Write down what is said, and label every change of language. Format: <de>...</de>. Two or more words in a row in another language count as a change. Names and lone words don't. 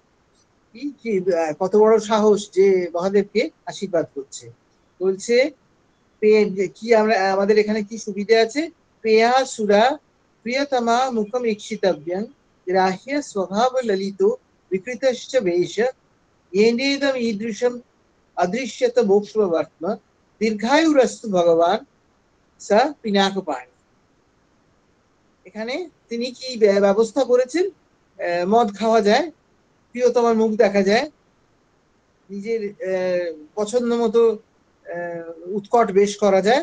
<bn>কত বড় সাহস যে মহাদেবকে আশীর্বাদ করছে। বলছে কি আমরা, আমাদের এখানে কি সুবিধা আছে,</bn> <sa>প্রিয়া সুরা প্রিয়তমা মুখম ঈক্ষিতব্যং গ্রাহ্য স্বভাব ললিত বিকৃতশ্চ বেশ येनेदम ईदृशम अदृश्यत मोक्षवर्त्म দীর্ঘায়ুরস্তু ভগবান সা পিনাকপাণি।</sa> <bn>এখানে তিনি কি ব্যবস্থা করেছেন, মদ খাওয়া যায়, প্রিয়তমার মুখ দেখা যায়, নিজের পছন্দ মতো উৎকট বেশ করা যায়।</bn>